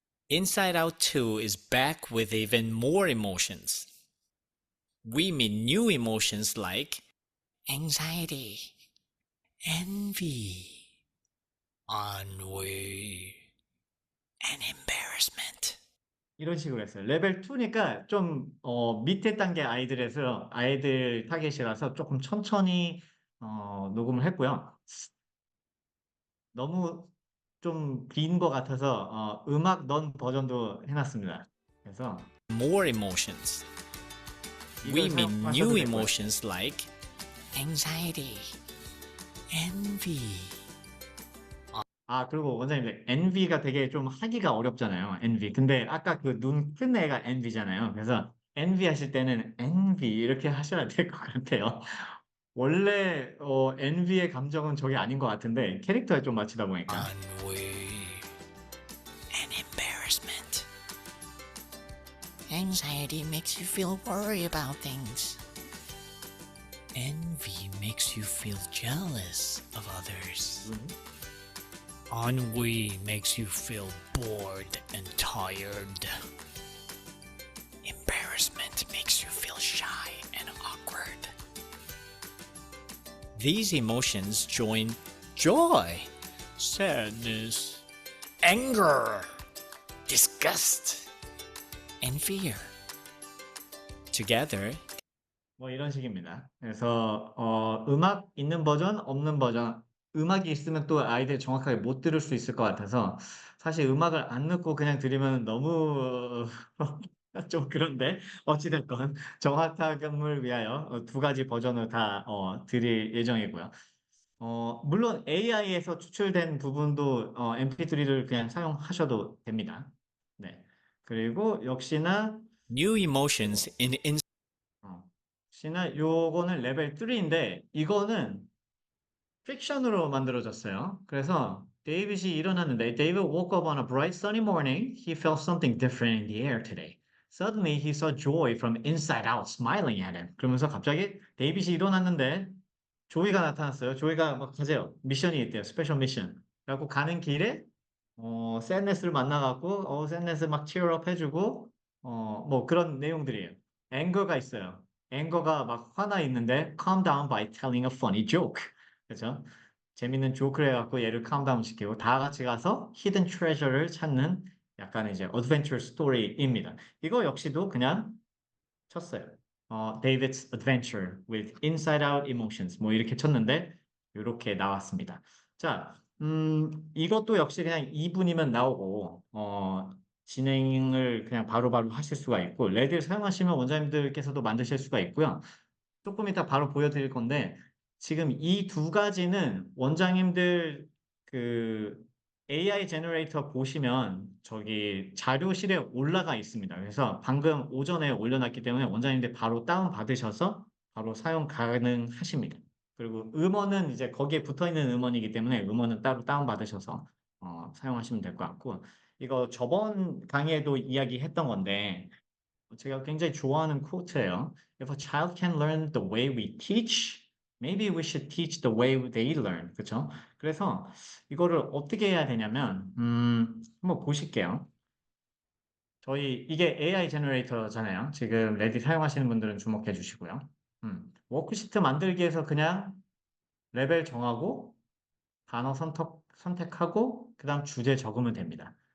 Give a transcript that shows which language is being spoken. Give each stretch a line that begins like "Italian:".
English: Inside Out 2 is back with even more emotions. We meet new emotions like anxiety, envy, ennui, and embarrassment.
Korean: 이런 식으로 했어요. 레벨 2니까 좀 밑에 단계 아이들 타겟이라서 조금 천천히 녹음을 했고요. 너무 좀 긴 것 같아서 음악 넣은 버전도 해놨습니다. 그래서
English: More emotions.
Korean: 이걸
English: We meet
Korean: 사용하셔도
English: new
Korean: 되고요.
English: emotions like anxiety, envy.
Korean: 아, 그리고 원장님, envy가 되게 좀 하기가 어렵잖아요.
English: envy.
Korean: 근데 아까 그 눈 큰 애가 envy잖아요. 그래서 envy 하실 때는 envy 이렇게 하셔야 될 것 같아요. 원래 envy의 감정은 저게 아닌 것 같은데 캐릭터에 좀 맞추다 보니까.
English: ennui, and embarrassment. Anxiety makes you feel worry about things. Envy makes you feel jealous of others. Ennui makes you feel bored and tired. Embarrassment makes you feel shy and awkward. These emotions join joy, sadness, anger, disgust, and fear. Together,
Korean: 뭐 이런 식입니다. 그래서 음악 있는 버전, 없는 버전, 음악이 있으면 또 아이들이 정확하게 못 들을 수 있을 것 같아서 사실 음악을 안 넣고 그냥 들으면 너무 좀 그런데 어찌됐건 정확함을 위하여 두 가지 버전을 다 드릴 예정이고요. 물론 AI에서 추출된 부분도 MP3를 그냥 사용하셔도 됩니다. 네. 그리고 역시나
English: new emotions in
Korean: 역시나 요거는 레벨 3인데 이거는 픽션으로 만들어졌어요. 그래서 데이빗이 일어났는데
English: David woke up on a bright sunny morning. He felt something different in the air today. Suddenly he saw joy from inside out smiling at him.
Korean: 그러면서 갑자기 데이빗이 일어났는데 조이가 나타났어요. 조이가 막 가세요. 미션이 있대요. 스페셜 미션. 그래갖고 가는 길에 샌네스를 만나갖고 샌네스 막 치얼업 해주고 뭐 그런 내용들이에요. 앵거가 있어요. 앵거가 막 화나 있는데
English: calm down by telling a funny joke.
Korean: 그죠? 재밌는 조크를 해갖고 얘를 calm 시키고 다 같이 가서 히든 트레저를 찾는 약간 이제 어드벤처 스토리입니다. 이거 역시도 그냥 쳤어요. David's Adventure with Inside Out Emotions 뭐 이렇게 쳤는데 이렇게 나왔습니다. 자, 이것도 역시 그냥 2분이면 나오고 진행을 그냥 바로바로 하실 수가 있고 레드를 사용하시면 원장님들께서도 만드실 수가 있고요. 조금 이따 바로 보여드릴 건데 지금 이 두 가지는 원장님들 그 AI 제너레이터 보시면 저기 자료실에 올라가 있습니다. 그래서 방금 오전에 올려놨기 때문에 원장님들 바로 다운 받으셔서 바로 사용 가능하십니다. 그리고 음원은 이제 거기에 붙어 있는 음원이기 때문에 음원은 따로 다운 받으셔서 사용하시면 될 것 같고 이거 저번 강의에도 이야기했던 건데 제가 굉장히 좋아하는 코트예요.
English: If a child can learn the way we teach, maybe we should teach the way they learn.
Korean: 그렇죠? 그래서 이거를 어떻게 해야 되냐면 한번 보실게요. 저희 이게 AI 제너레이터잖아요. 지금 레디 사용하시는 분들은 주목해 주시고요. 워크시트 만들기에서 그냥 레벨 정하고 단어 선택하고 그다음 주제 적으면 됩니다.